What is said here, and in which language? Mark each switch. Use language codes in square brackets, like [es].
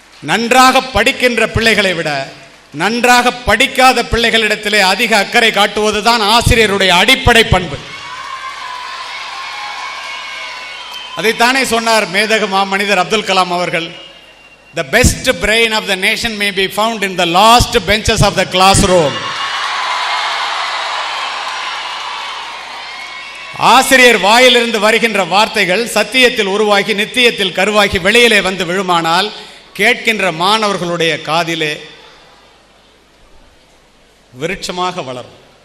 [ta] நன்றாக படிக்கின்ற பிள்ளைகளை விட நன்றாக படிக்காத பிள்ளைகளிடத்திலே அதிக அக்கறை காட்டுவதுதான் ஆசிரியருடைய அடிப்படை பண்பு. அதைத்தானே சொன்னார் மேதகு மாமனிதர் அப்துல் கலாம் அவர்கள். [en] The best brain of the nation may be found in the last benches of the classroom. [ta] ஆசிரியர் வாயிலிருந்து வருகின்ற வார்த்தைகள் சத்தியத்தில் உருவாகி நித்தியத்தில் கருவாகி வெளியிலே வந்து விழுமானால் கேட்கின்ற மாணவர்களுடைய காதிலே விருட்சமாக வளரும்.